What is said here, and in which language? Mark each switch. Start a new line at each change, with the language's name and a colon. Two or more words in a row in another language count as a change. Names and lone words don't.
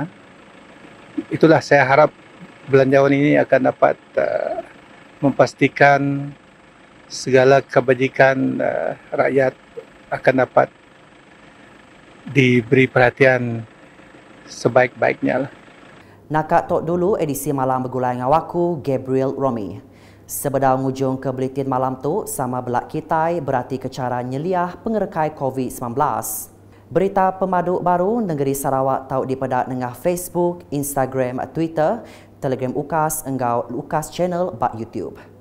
Malay: Itulah saya harap belanjawan ini akan dapat memastikan segala kebajikan rakyat akan dapat diberi perhatian sebaik-baiknya lah.
Iban: Nakak tok dulu edisi malam bergulai dengan waku Gabriel Romi. Sebedar ngujung ke buletin malam tu sama belak kitai berarti ke cara nyeliah pengerekai COVID-19. Berita pemadu baru negeri Sarawak tahu dipedak dengan Facebook, Instagram, Twitter, Telegram UKAS, enggau UKAS Channel bak YouTube.